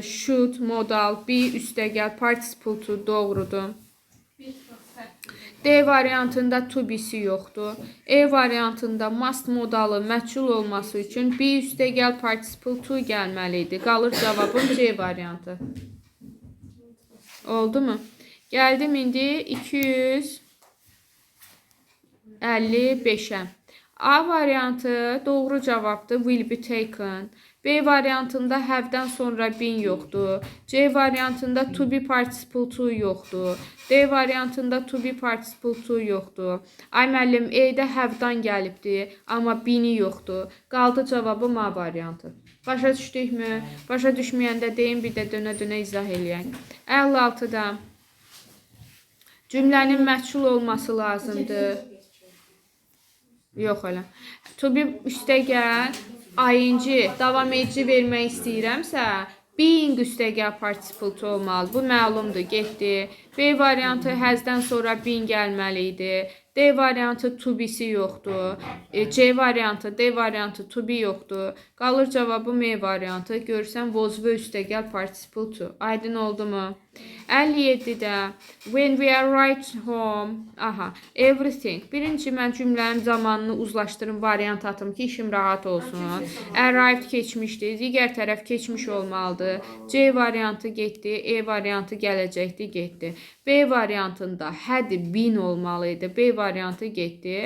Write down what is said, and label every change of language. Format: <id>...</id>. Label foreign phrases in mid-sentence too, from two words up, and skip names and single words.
<az>Should, modal, be üstəgəl,</az> <en>participle to</en> <az>doğrudur. D variantında</az> <en>to be-</en> <az>si yoxdur. E variantında must modalı məchul olması üçün be üstəgəl,</az> <en>participle to</en> <az>gəlməlidir. Qalır cavabım C variantı. Oldu mu? Gəldim indi 255'e. A variantı doğru cavabdır.</az> <en>Will be taken.</en> <az>B variantında have-dən sonra been yoxdur. C variantında</az> <en>to be participle to</en> <az>yoxdur. D variantında</az> <en>to be participle to</en> <az>yoxdur. Ay müəllim, E-də have-dan gəlibdi, amma be-ni yoxdur. Qaldı cavabım A variantı. Başa düşdükmü? Başa düşməyəndə deyin, bir də dönə-dönə izah eləyək. 56-da cümlənin məchul olması lazımdır. Yox elə.</az> <en>To be</en> <az>üstəgəl, ing, davam edici vermək istəyirəmsə, being üstəgəl</az> <en>participle to</en> <az>olmalı. Bu məlumdur, getdi. B variantı həzdən sonra been gəlməli idi. D variantı</az> <en>to be-</en> <az>si yoxdur. C variantı, D variantı</az> <en>to be</en> <az>yoxdur. Qalır cavabım E variantı. Görürsən, was və üstəgəl</az> <en>participle to.</en> <az>Aydın oldu mu?</az> <en>57-də when we arrived home, everything.</en> <az>Birinci mən cümlənin zamanını uzlaşdırım, variant atım ki, işim rahat olsun. Arrived keçmişdi, digər tərəf keçmiş olmalıdır. C variantı getdi, E variantı gələcəkdi, getdi. B variantında</az> <en>had been</en> <az>olmalıydı. B variantı getdi.</az>